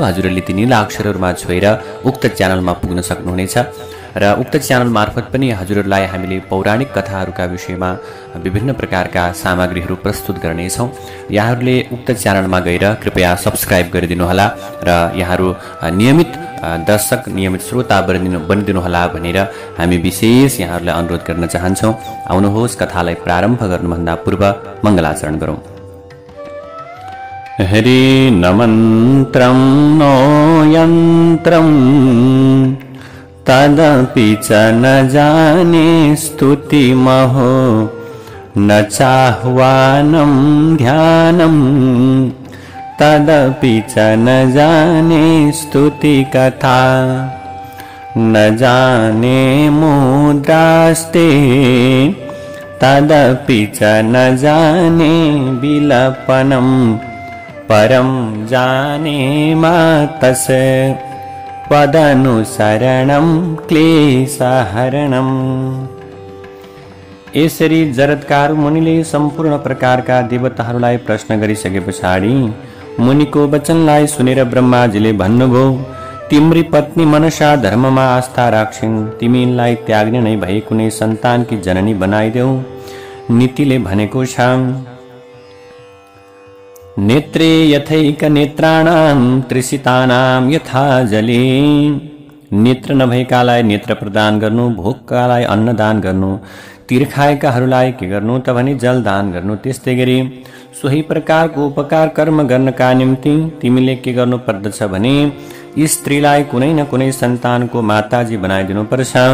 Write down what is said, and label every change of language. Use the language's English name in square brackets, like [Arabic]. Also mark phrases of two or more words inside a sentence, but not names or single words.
[Nepali] हजुरहरूले ती नीला अक्षरहरूमा छोएर उक्त च्यानलमा पुग्न सक्नुहुनेछ र उक्त च्यानल मार्फत पनि हजुरहरूलाई हामीले पौराणिक कथाहरूका विषयमा विभिन्न प्रकारका सामग्रीहरू प्रस्तुत गर्नेछौँ। यहाँहरूले उक्त च्यानलमा गएर कृपया सब्स्क्राइब गरिदिनुहोला र यहाँहरू नियमित दर्शक, नियमित श्रोता बनिदिनुहोला भनेर हामी विशेष यहाँहरूलाई अनुरोध गर्न चाहन्छौँ। आउनुहोस्, कथालाई प्रारम्भ गर्नुभन्दा पूर्व मङ्गलाचरण गरौँ। [Sanskrit] हरि न मन्त्रं नो यन्त्रं तदपि च न जाने स्तुतिमहो न चाह्वानं ध्यानं तदपि च न जाने स्तुतिकथा न जाने मुद्रास्ते तदपि च न जाने विलपनं परं जाने मातस्य पदनुसरणं क्लेशहरणम्। [Nepali] यसरी जरत्कार मुनिले सम्पूर्ण प्रकारका देवताहरूलाई प्रश्न गरिसके पछाडि मुनिको वचनलाई सुनेर ब्रह्माजीले भन्नुभयो, तिम्री पत्नी मनसा धर्ममा आस्था राख्छिन्, तिमीलाई त्याग्ने नै भए कुनै सन्तानकी जननी बनाइदेऊ। नीतिले भनेको छ, [Sanskrit] नेत्रे यथैक नेत्राणां त्रिसितानां यथा जले। [Nepali] नेत्र नभएकालाई नेत्र प्रदान गर्नु, भोककालाई अन्न दान गर्नु, तिर्खाएकाहरूलाई के गर्नु त भने जल दान गर्नु। त्यस्तै गरी सोही प्रकारको उपकार कर्म गर्नका निम्ति तिमीले के गर्नु पर्दछ भने स्त्रीलाई कुनै न कुनै सन्तानको माताजी बनाइदिनु पर्छ।